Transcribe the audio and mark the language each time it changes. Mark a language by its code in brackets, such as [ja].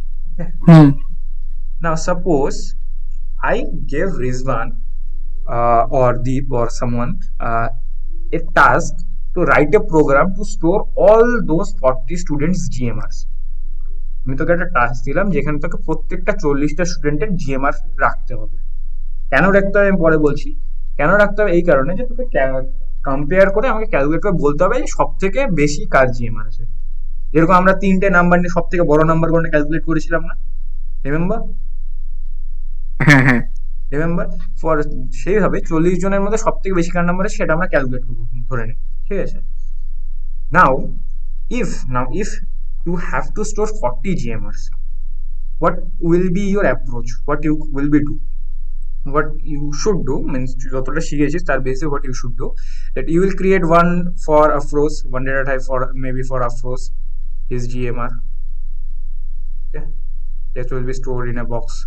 [en] Okay. Now suppose I gave Rizwan or Deep or someone a task to write a program to store all those 40 students GMRs. [bn] আমি তোকে একটা task দিলাম যেখানে তোকে প্রত্যেকটা 40টা স্টুডেন্টের জিএমআর রাখতে হবে। কেন রাখতে হবে আমি পরে বলছি। কেন রাখতে হবে, এই কারণে যে তোকে কম্পেয়ার করে আমাকে ক্যালকুলেট করে বলতে হবে সব থেকে বেশি কার জিএমআর আছে। যেরকম আমরা 3টে নাম্বার নিয়ে সব থেকে বড় নাম্বার করে ক্যালকুলেট করেছিলাম না, রিমেম্বার? হ্যাঁ হ্যাঁ। রিমেম্বার? ফর সেইভাবে 40 জনের মধ্যে সব থেকে বেশি কার নাম্বার আছে সেটা আমরা ক্যালকুলেট করবো, ধরে নিই, ঠিক আছে। [en] Now if you have to store 40 GMRs, what will be your approach, what you will be do, what you should do means [bn] যতটা শিখেছিস তার বেসে [en] what you should do, that you will create one for Afroz, one data type for maybe for Afroz, his GMR, okay, that will be stored in a box.